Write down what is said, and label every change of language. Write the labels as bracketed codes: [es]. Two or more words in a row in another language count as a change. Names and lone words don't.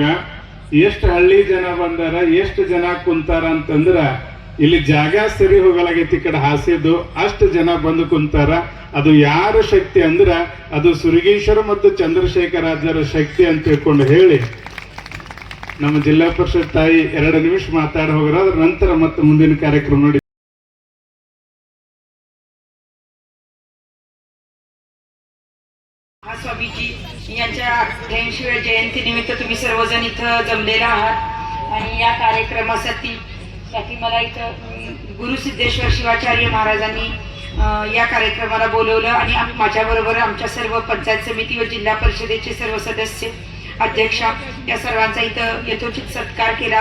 [kn] ಎಷ್ಟು ಹಳ್ಳಿ ಜನ ಬಂದಾರ, ಎಷ್ಟು ಜನ ಕುಂತಾರ ಅಂತಂದ್ರ ಇಲ್ಲಿ ಜಾಗ ಸರಿ ಹೋಗಲಾಗೈತಿ. ಈ ಕಡೆ ಹಾಸಿದ್ದು ಅಷ್ಟು ಜನ ಬಂದು ಕುಂತಾರ. ಅದು ಯಾರ ಶಕ್ತಿ ಅಂದ್ರ ಅದು ಸುರಗೇಶ್ವರ ಮತ್ತು ಚಂದ್ರಶೇಖರಾಜರ ಶಕ್ತಿ ಅಂತ ತಿಳ್ಕೊಂಡು ಹೇಳಿ ನಮ್ಮ ಜಿಲ್ಲಾ ಪರಿಷತ್ ತಾಯಿ 2 ನಿಮಿಷ ಮಾತಾಡಿ ಹೋಗ್ರ. ಅದ್ರ ನಂತರ ಮತ್ತೆ ಮುಂದಿನ ಕಾರ್ಯಕ್ರಮ ನೋಡಿ. [mr] स्वामीजी यांच्या 88व्या जयंतीनिमित्त तुम्ही सर्वजण इथं जमलेला आहात आणि या कार्यक्रमासाठी मला इथं गुरु सिद्धेश्वर शिवाचार्य महाराजांनी या कार्यक्रमाला बोलवलं आणि माझ्याबरोबर आमच्या सर्व पंचायत समिती व जिल्हा परिषदेचे सर्व सदस्य, अध्यक्षा या सर्वांचा इथं यथोचित सत्कार केला.